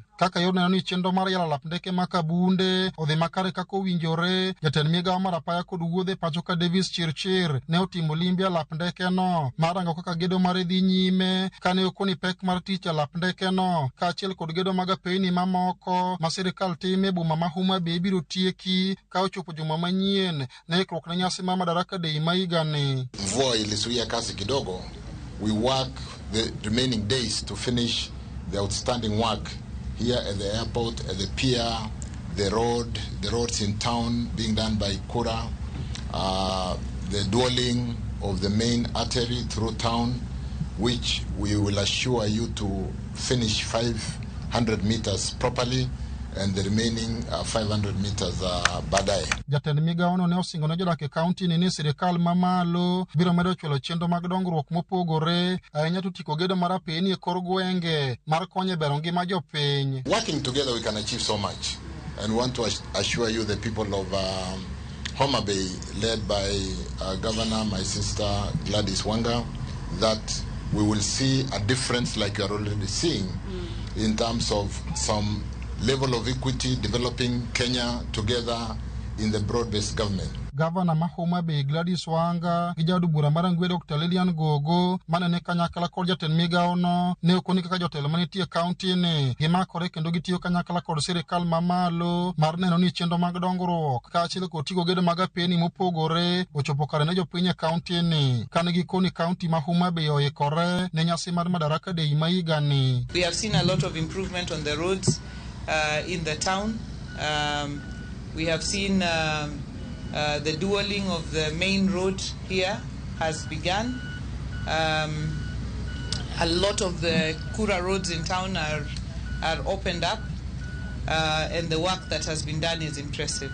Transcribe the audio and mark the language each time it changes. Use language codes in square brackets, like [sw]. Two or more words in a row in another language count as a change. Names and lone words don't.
[luo] Kaka yor neno ni chenro mar yaro alap ndeke ma Kabunde odhi makare kaka owinjore, jatend migao mar apaya kod wuodhe pacho ka Davis Chirchir ne otimo limbe alap ndeke no marango kaka gedo mare dhi nyime kane okoni pek mar tich alap ndeke no ka achiel kod gedo mag apeyni mamoko ma sirikal time boma ma Homa Bay biro tieki ka ochopo juma manyien ne ikruok ne nyasi ma madaraka dei ma higani. [sw] Mvua ilisuia kasi kidogo. [en] We work the remaining days to finish the outstanding work here at the airport, at the pier, the roads in town being done by Kura, the dwelling of the main artery through town, which we will assure you to finish 500 meters properly, and the remaining 500 meters baadaye. [luo] Jatend migao no ne osingo ne jodak e kaunti ni sirikal mamalo biro medo chulo chenro mag dongruok mopogore ahinya to tiko gedo mar apeyni e kor gwenge mar konyo bero ngima jopiny. [en] Working together we can achieve so much, and want to assure you the people of Homa Bay, led by Governor, my sister Gladys Wanga, that we will see a difference like you are already seeing in terms of some level of equity, developing Kenya together in the broad-based government. [luo] Governor ma Homa Bay Gladys Wanga gi jadu bura mar Ngwe Dr. Lilian Gogo manene kanyakla kod jatend migao no ne okoni kaka jotelo manitie kaunti ni gimakore kendo gitiyo kanyakla kod sirikal mamalo mar neno ni chenro mag dongruok ka achiel kod tiko gedo mag apeyni mopogore ochopo kare ne jopiny e kaunti ni kane gikoni kaunti ma Homa Bay oikore ne nyasi mar madaraka dei ma higani. [en] We have seen a lot of improvement on the roads in the town. We have seen the dueling of the main road here has begun. A lot of the Kura roads in town are opened up, and the work that has been done is impressive.